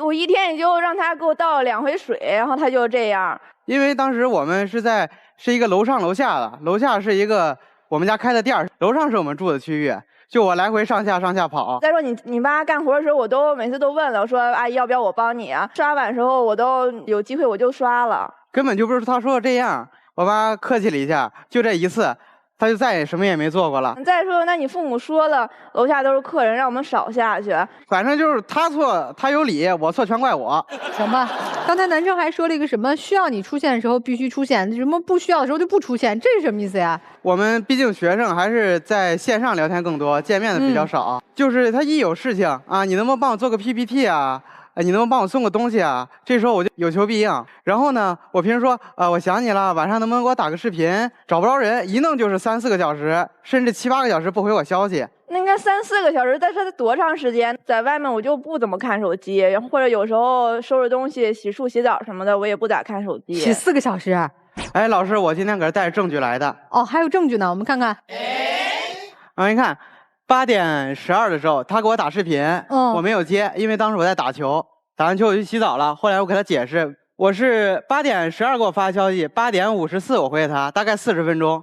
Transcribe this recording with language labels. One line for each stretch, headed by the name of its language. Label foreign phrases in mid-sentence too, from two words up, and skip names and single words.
Chinese: 我一天也就讓他給我倒了2回水，然後他就這樣。因為當時我們是一個樓上樓下的，樓下是一個我們家開的店，樓上是我們住的區域，就我來回上下跑。再說你媽幹活的時候，我都每次都問了，我說阿姨要不要我幫你啊？刷碗的時候我都有機會我就刷了，根本就不是他說的這樣。我媽客氣了一下，就這1次，他就再也什麼也沒做過了。再說，那你父母說了，樓下都是客人，讓我們少下去。反正就是他錯，他有理，我錯全怪我。行吧，剛才男生還說了一個什麼需要你出現的時候必須出現，什麼不需要的時候就不出現，這是什麼意思呀？我們畢竟學生還是在線上聊天更多，見面的比較少。就是他一有事情啊，你能不能幫我做個 PPT 啊？你能不能幫我送個東西啊？這時候我就有求必應。然後呢，我平時說，我想你了，晚上能不能給我打個視頻？找不着人，一弄就是3、4個小時，甚至7、8個小時不回我消息。那應該3、4個小時，但是多長時間？在外面我就不怎麼看手機，或者有時候收拾東西、洗漱、洗澡什麼的，我也不咋看手機。洗4個小時？哎，老師，我今天可是帶着證據來的。哦，還有證據呢，我們看看。你看，8點12的時候，他給我打視頻，我沒有接，因為當時我在打球，打完球我去洗澡了。後來我給他解釋，我是8點12給我發消息，8點54我回給他，大概40分鐘。